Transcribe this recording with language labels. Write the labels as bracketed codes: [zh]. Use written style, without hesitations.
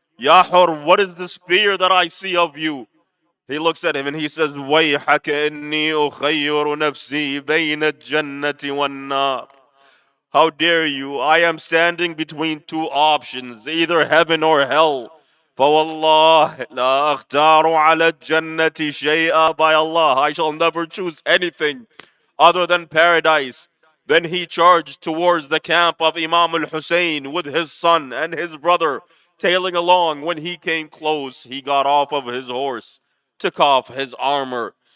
[en] Ya Hur, what is this fear that I see of you? He looks at him and he says, [ar] وَيْحَكَ إِنِّي أُخَيِّرُ نَفْسِي بَيْنَ الجَّنَّةِ وَالنَّارِ. [en] How dare you? I am standing between two options, either heaven or hell. [ar] فوالله لا أختار على الجنة شيئا. [en] By Allah, I shall never choose anything other than paradise. Then he charged towards the camp of Imam al-Hussein with his son and his brother tailing along. When he came close, he got off of his horse, took off his armor.